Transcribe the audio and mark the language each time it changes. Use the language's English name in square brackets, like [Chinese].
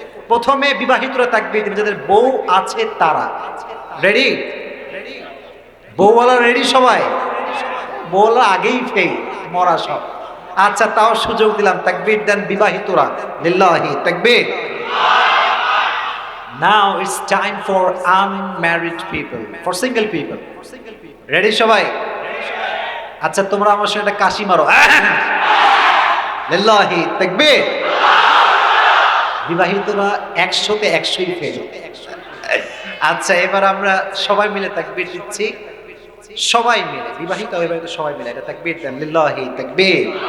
[Bangla] প্রথমে বিবাহিতরা তাকবীর দিবেন যাদের বউ আছে তারা। রেডি? বউওয়ালা রেডি সবাই? বউওয়ালা আগেই ফেল, মরা সব। আচ্ছা, তাও সুযোগ দিলাম, তাকবীর দেন বিবাহিতরা, লিল্লাহি তাকবীর। [English] Now it's time for unmarried people, for single people. [Bangla] Ready সবাই? আচ্ছা, তোমরা আমার সঙ্গে একটা কাশি মারো, লিল্লাহি তাকবীর। বিবাহিতরা 100-তে 100ই ফেল। আচ্ছা, এবার আমরা সবাই মিলে তাকবীর দিচ্ছি, সবাই মিলে, বিবাহিত অবিবাহিত সবাই মিলে এটা তাকবীর দেন, লিল্লাহি তাকবীর।